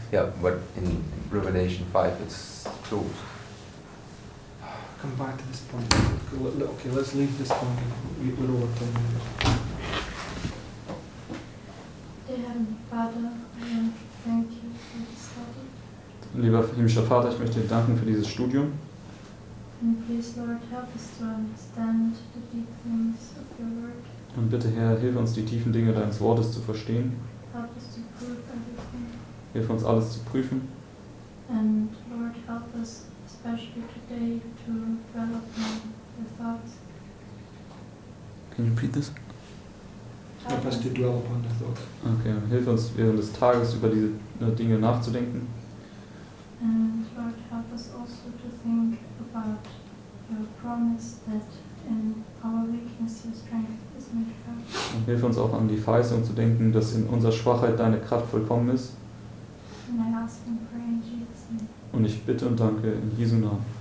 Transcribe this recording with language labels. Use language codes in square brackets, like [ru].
[en] yeah, but in Revelation 5, it's closed. Come back to this point. Okay, let's leave this point. We're over 10 minutes. Dear Heavenly Father, I want to thank you for this study. [de] Lieber himmlischer Vater, ich möchte dir danken für dieses Studium. [en] And please, Lord, help us to understand the deep things of your word. [de] Und bitte, Herr, hilf uns, die tiefen Dinge deines Wortes zu verstehen. [en] Help us to prove everything. [de] Hilf uns, alles zu prüfen. [en] And Lord, help us, especially today, to develop your thoughts. Can you repeat this? Help us to dwell upon the thoughts. [de] Okay, hilf uns, während des Tages über diese Dinge nachzudenken. [en] And Lord, help us also to think about your promise that in our weakness your strength is made [de] hilf uns auch an die Verheißung zu denken, dass in unserer Schwachheit deine Kraft vollkommen ist. [en] And I ask and pray in Jesus' name. [de] Und ich bitte und danke in Jesu Namen.